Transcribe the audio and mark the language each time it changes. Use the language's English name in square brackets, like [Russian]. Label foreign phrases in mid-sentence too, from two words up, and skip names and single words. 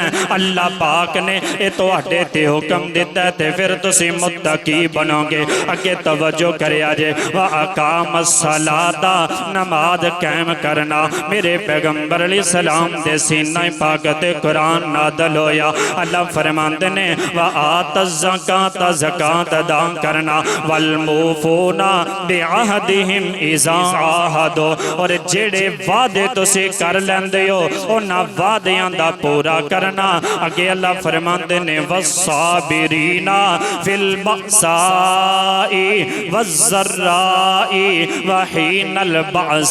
[Punjabi] اللہ پاک نے یہ تہاڈے تے حکم دتا تے فیر تسی متقی بنوگے. اگے توجہ کریا جے [Arabic] وأقام الصلاة [Punjabi] نماز قائم کرنا. میرے پیغمبر [Arabic] عليه السلام [Punjabi] دے سینہ پاک تے قرآن نادل ہویا. اللہ فرماندے نے [Arabic] وآت الزكاة [Punjabi] زکوٰۃ ادا کرنا [Arabic] والموفون بعهدهم إذا عاهدوا, [Punjabi] اور جیہڑے وعدے تسی کر لیندے ہو انہاں وعدیاں دا پورا کرنا. اگے اللہ فرماندے نے [Arabic] والصابرين في البأساء والضراء وحين البأس.